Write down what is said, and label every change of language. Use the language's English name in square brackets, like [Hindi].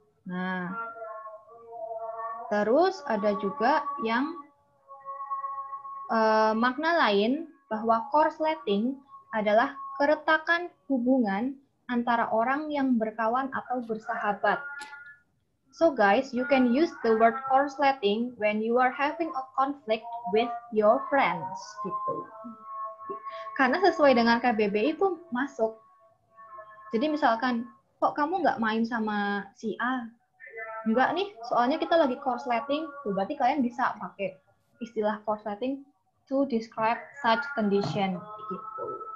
[Indonesian] Nah, terus ada juga yang makna lain bahwa korsleting adalah keretakan hubungan antara orang yang berkawan atau bersahabat. [English] So guys, you can use the word korsleting when you are having a conflict with your friends gitu. [Indonesian] Karena sesuai dengan KBBI itu masuk. Jadi misalkan, kok kamu nggak main sama si A? Enggak nih, soalnya kita lagi korsleting. Berarti kalian bisa pakai istilah korsleting [English] to describe such condition [Indonesian] gitu.